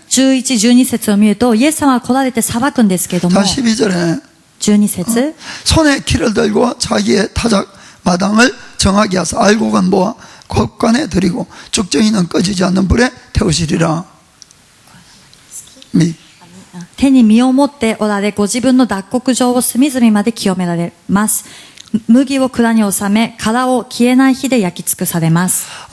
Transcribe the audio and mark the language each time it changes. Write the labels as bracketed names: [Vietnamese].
[Japanese] 11、12節を見ると、イエス様が来られて裁くんですけども、 [Korean] 자 12절에 [Japanese] 12節 [Korean] 손에 키를 들고 자기의 타작 마당을 정하게 하사 알곡은 모아 곳간에 드리고 죽정이는 꺼지지 않는 불에 태우시리라. [Japanese] 手に身を持っておられ、ご自分の脱穀場を隅々まで清められます。麦を蔵に収め、殻を消えない火で焼き尽くされます。